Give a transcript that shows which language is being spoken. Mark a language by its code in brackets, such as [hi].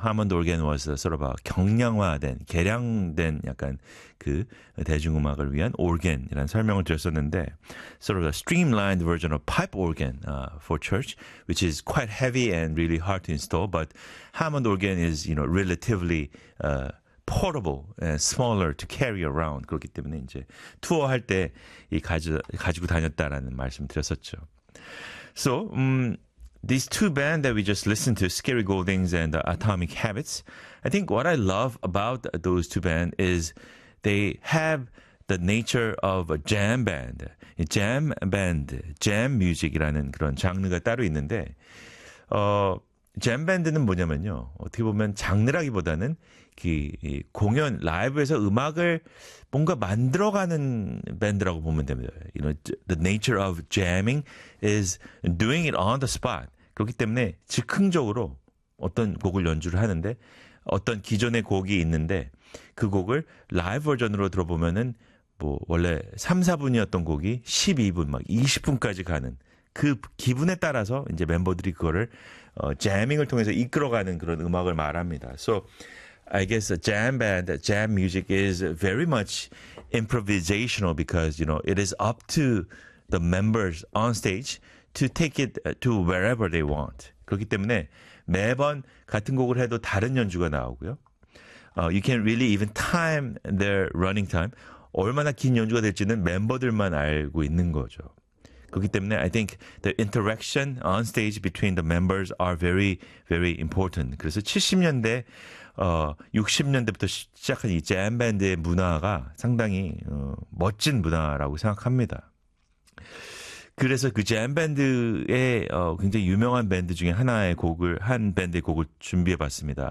[en] Hammond organ was sort of a [ko] 경량화된, 개량된 약간 그 대중음악을 위한 organ이라는 설명을 드렸었는데 [en] sort of a streamlined version of pipe organ for church, which is quite heavy and really hard to install. But Hammond organ is, you know, relatively portable and smaller to carry around. [ko] 그렇기 때문에 이제 투어할 때 이 가지고 다녔다라는 말씀 드렸었죠. [en] So, these two bands that we just listened to, Scary Goldings and Atomic Habits, I think what I love about those two bands is they have the nature of a jam band. Jam band, jam music [ko] 이라는 그런 장르가 따로 있는데, jam band는 뭐냐면요. 어떻게 보면 장르라기보다는 그 공연, 라이브에서 음악을 뭔가 만들어가는 밴드라고 보면 됩니다. [en] You know, the nature of jamming is doing it on the spot. [ko] 그렇기 때문에 즉흥적으로 어떤 곡을 연주를 하는데 어떤 기존의 곡이 있는데 그 곡을 라이브 버전으로 들어보면은 뭐 원래 3, 4분이었던 곡이 12분, 막 20분까지 가는 그 기분에 따라서 이제 멤버들이 그거를 jamming을 통해서 이끌어가는 그런 음악을 말합니다. [en] So, I guess a jam band, jam music is very much improvisational because, you know, it is up to the members on stage to take it to wherever they want. [ko] 그렇기 때문에 매번 같은 곡을 해도 다른 연주가 나오고요. [en] You can really even time their running time. [ko] 얼마나 긴 연주가 될지는 멤버들만 알고 있는 거죠. 그렇기 때문에 [en] I think the interaction on stage between the members are very, very important. [ko] 그래서 70년대, 60년대부터 시작한 이 jam band의 문화가 상당히 멋진 문화라고 생각합니다. 그래서 그 jam band의 굉장히 유명한 밴드 중에 하나의 곡을 한 밴드의 곡을 준비해봤습니다.